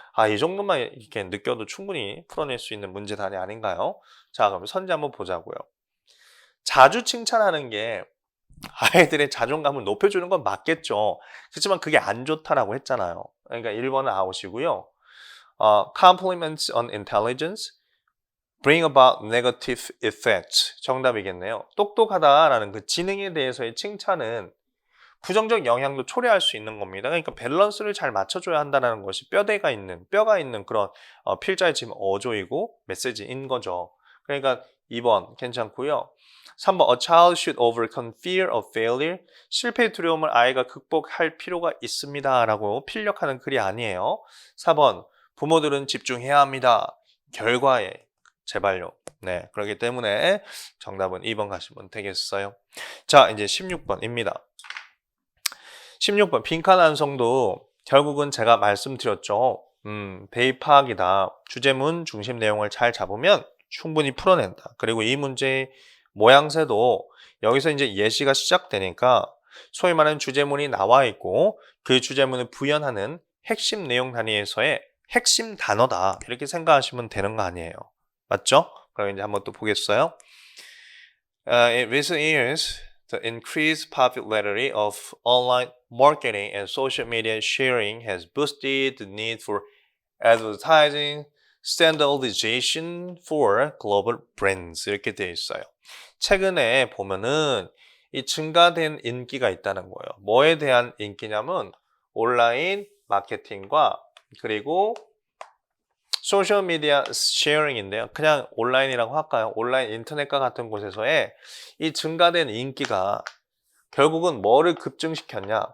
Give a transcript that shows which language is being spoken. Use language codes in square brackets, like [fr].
[ko] 이 정도만 이렇게 느껴도 충분히 풀어낼 수 있는 문제단이 아닌가요? 자, 그럼 선지 한번 보자고요. 자주 칭찬하는 게 아이들의 자존감을 높여주는 건 맞겠죠. 그렇지만 그게 안 좋다라고 했잖아요. 그러니까 1번은 아웃이고요. [en] Compliments on intelligence bring about negative effects. [ko] 정답이겠네요. 똑똑하다라는 그 지능에 대해서의 칭찬은 부정적 영향도 초래할 수 있는 겁니다. 그러니까 밸런스를 잘 맞춰줘야 한다는 것이 뼈가 있는 그런 필자의 지금 어조이고 메시지인 거죠. 그러니까 2번 괜찮고요. [en] 3번 A child should overcome fear of failure. [ko] 실패의 두려움을 아이가 극복할 필요가 있습니다. 라고 필력하는 글이 아니에요. 4번 부모들은 집중해야 합니다. 결과에 제발요. 네, 그렇기 때문에 정답은 2번 가시면 되겠어요. 자, 이제 16번입니다. 16번 빈칸 완성도 결국은 제가 말씀드렸죠. 대입 파악이다. 주제문 중심 내용을 잘 잡으면 충분히 풀어낸다. 그리고 이 문제의 모양새도 여기서 이제 예시가 시작되니까 소위 말하는 주제문이 나와 있고 그 주제문을 부연하는 핵심 내용 단위에서의 핵심 단어다. 이렇게 생각하시면 되는 거 아니에요. 맞죠? 그럼 이제 한번 또 보겠어요. [en] In recent years, the increased popularity of online marketing and social media sharing has boosted the need for advertising standardization for global brands. [ko] 이렇게 되어 있어요. 최근에 보면은 이 증가된 인기가 있다는 거예요. 뭐에 대한 인기냐면 온라인 마케팅과 그리고 소셜미디어 쉐어링인데요. 그냥 온라인이라고 할까요? 온라인 인터넷과 같은 곳에서의 이 증가된 인기가 결국은 뭐를 급증시켰냐?